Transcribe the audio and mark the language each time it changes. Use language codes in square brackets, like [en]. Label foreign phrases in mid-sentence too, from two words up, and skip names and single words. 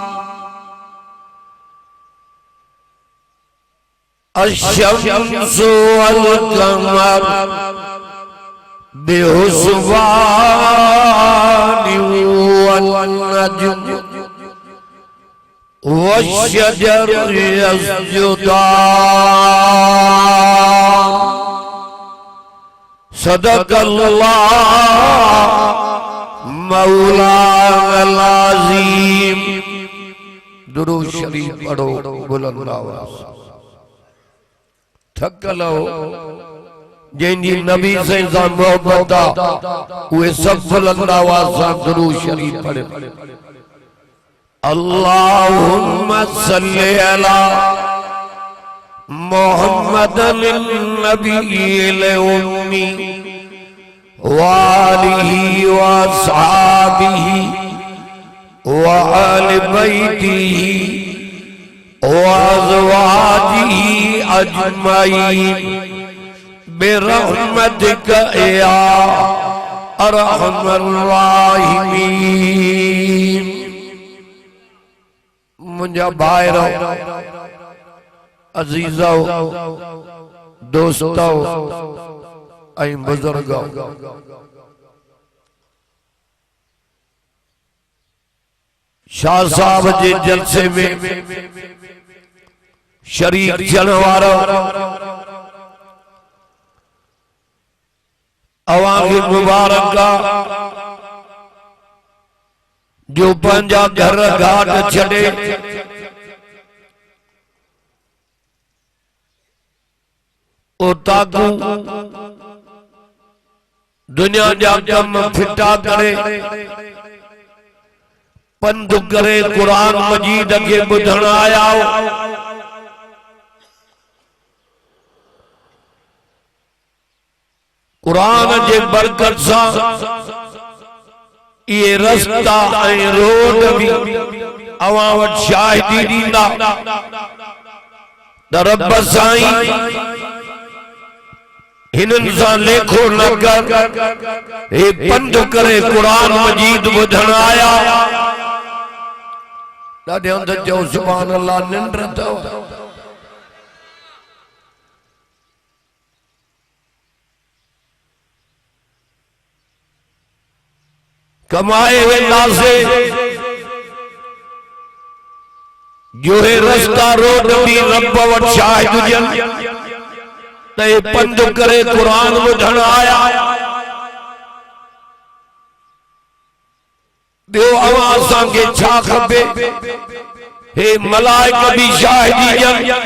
[ar] الشمس والقمر بحسبان والنجم والشجر يسجدان. صدق الله مولانا العظيم. [sd] दुरूद शरीफ पढ़ो बुलंद आवाज़ थकलो जंहिंजी नबी से मोहब्बत उहे सब बुलंद आवाज़ सां दुरूद शरीफ पढ़े। [ar] اللهم صل على محمد النبي الأمي وآله وأصحابه وآل بيته وأزواجه أجمعين برحمتك يا أرحم الراحمين. [sd] मुझा भाइरो अजीजो दोस्तो ऐं बुजुर्गो शाह साहब जे जलसे में शरीक थियण वारो अवांगी मुबारक जो पंजा घर घाट छड़े ताकू दुनिया जा कम फिटा करे पंध करे कुरान मजीद के बुधण आया। कुरान जे बरकत सां ये रास्ता ऐं रोड भी अवां वटि शाहिदी ॾींदा त रब साईं हिनन सां लेखो न कर हे पंध करे कुरान मजीद ॿुधण आया ॾाढे हंध चओ [ar] سبحان الله [sd] निंड अथव कमाए वेंदासे जो है रास्ता रोड भी रब वट शाहिद हुजन ते पंध करे कुरान ॿुधण आया ॿियो अवां असांखे छा खपे हे मलाइक भी शाहिदी ॾियनि